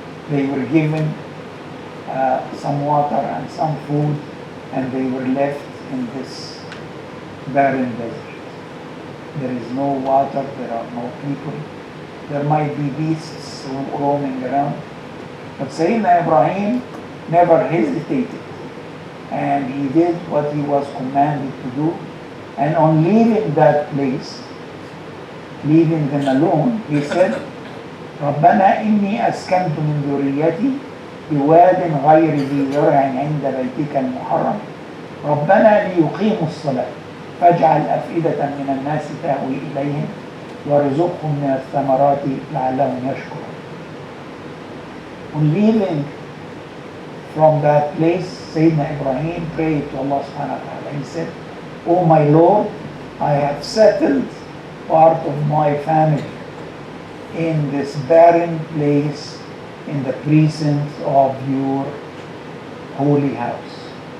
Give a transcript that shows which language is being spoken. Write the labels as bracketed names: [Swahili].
[English] They were given some water and some food, and they were left in this barren desert. There is no water, there are no people. There might be beasts roaming around. But Sayyidina Ibrahim never hesitated, and he did what he was commanded to do. And on leaving that place, leaving them alone, he said, [Arabic] ربنا إني أسكنت من ذريتي بواد غير ذي زرع عند بيتك المحرم ربنا ليقيموا الصلاة فاجعل أفئدة من الناس تهوي إليهم وارزقهم من الثمرات لعلهم يشكرون. [English] On leaving from that place, Sayyidina Ibrahim prayed to Allah subhanahu wa ta'ala. He said, "Oh my Lord, I have settled part of my family in this barren place in the precincts of your holy house."